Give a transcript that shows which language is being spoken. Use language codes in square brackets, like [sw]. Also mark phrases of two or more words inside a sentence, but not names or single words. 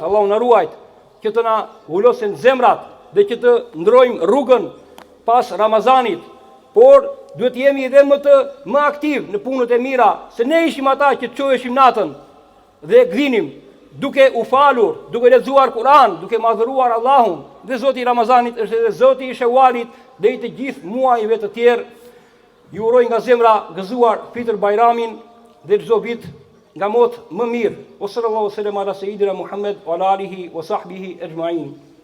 [sq] Allahu na ruajt që të na ulosin zemrat dhe që të ndrojmë rrugën pas Ramazanit, por duhet jemi edhe më aktiv në punët e mira, se ne ishim ata që çoheshim natën dhe gdhinim duke u falur, duke lexuar Kur'an, duke madhëruar Allahun. Dhe Zoti i Ramazanit është edhe Zoti i Shewalit dhe i të gjithë muajve të tjerë. Ju uroj nga zemra gëzuar Fitr Bajramin dhe çdo vit nga mot më mirë. [ar] يا صلى الله عليه وسلم على سيدنا محمد وعلى آله وصحبه أجمعين.